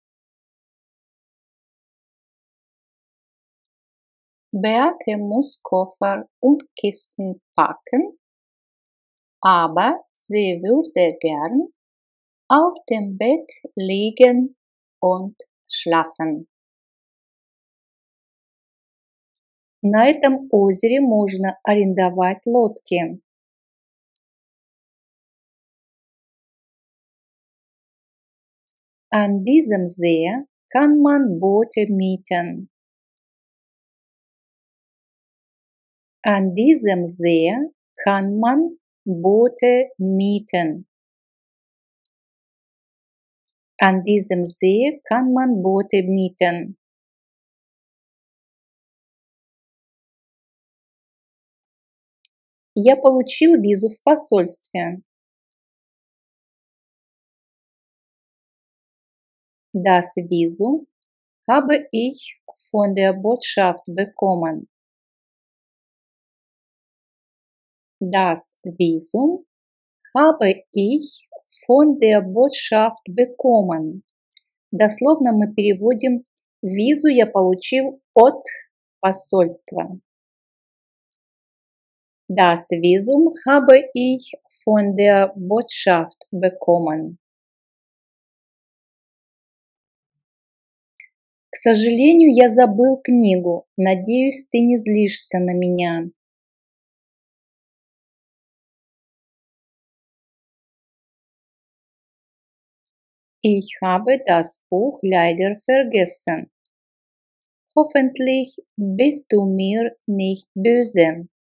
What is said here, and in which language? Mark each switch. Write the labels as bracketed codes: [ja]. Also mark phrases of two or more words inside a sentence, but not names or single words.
[de] Beate muss Koffer und Kisten packen, aber sie würde gern auf dem Bett liegen und schlafen. [ru] На этом озере можно арендовать лодки. [de] An diesem See kann man Boote mieten. An diesem See kann man Boote mieten. An diesem See kann man Boote mieten. [ru] Я получил визу в посольстве. [de] Das Visum habe ich von der Botschaft bekommen. Das Visum habe ich von der Botschaft bekommen. [ru] Дословно мы переводим «визу я получил от посольства». [de] Das Visum habe ich von der Botschaft bekommen. [ru] К сожалению, я забыл книгу. Надеюсь, ты не злишься на меня. [de] Ich habe das Buch leider vergessen. Hoffentlich bist du mir nicht böse.